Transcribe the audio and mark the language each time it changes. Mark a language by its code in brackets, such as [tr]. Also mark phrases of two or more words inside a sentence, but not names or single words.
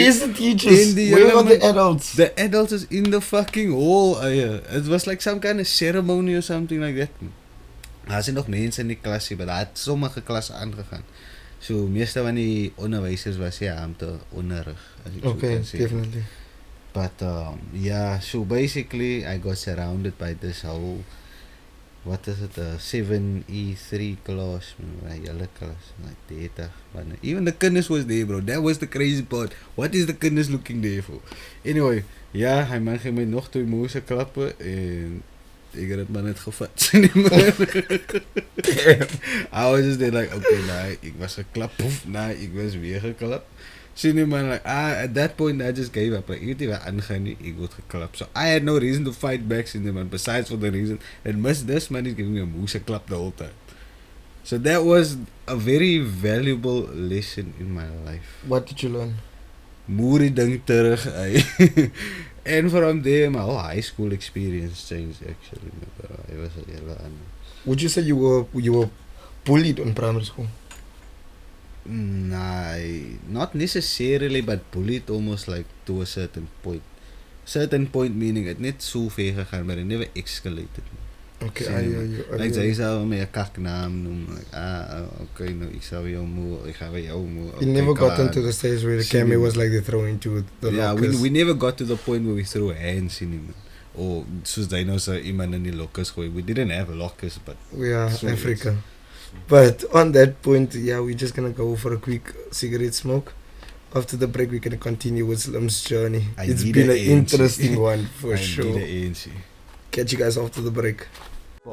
[en] Where's the teachers? Where are the adults? The adults is in the fucking hall. It was like some kind of ceremony or something like that. [af] Daar is nog mense in die klasie, maar daar het sommige klasse aangegaan. So, meeste van die onderwysers was om te onderrig. [en] Okay, definitely. But, yeah, so basically, I got surrounded by this whole, what is it, 7E3 class, yellow class, like 30 man. Even the kinders was there, bro. That was the crazy part. What is the kinders looking there for? Anyway, [af] ja, hy man gee my nog 2 mouse klappe en ek het dit maar net gevat. [en] I was just there like, okay, nah, [af] ek was geklap, poef, nah, ek was weer geklap. Sien die man, [en] like, at that point I just gave up. Like, [af] ek het nie wat aangaan nie, ek word geklap. [en] So I had no reason to fight back, [af] sien die man, [en] besides for the reason that this man is giving me a [af] moose klap [en] the whole time. So that was a very valuable lesson in my life. What did you learn? [af] Moerie ding terug, [en] and from there, my whole high school experience changed actually. It was a [af] hele ander. [en] Would you say you were bullied in primary school? Nah, not necessarily, but bullied almost like to a certain point. Certain point meaning it [af] net so ver gegaan, [en] but it never escalated. Okay, [af] like jy sou my 'n kaknaam noem, like, okay, nou ek sou jou moe, ek gaan by jou moe. [en] You never got into the stage where the camera was like they throw into the lockers. Yeah, we never got to the point where we threw hands in him. [af] Or soos jy nou sê iemand in die lockers gooi. [en] We didn't have lockers, but yeah, Africa. But on that point, yeah, we're just gonna go for a quick cigarette smoke. After the break, we're gonna continue with Slim's journey. It's been an interesting one for sure. Catch you guys after the break.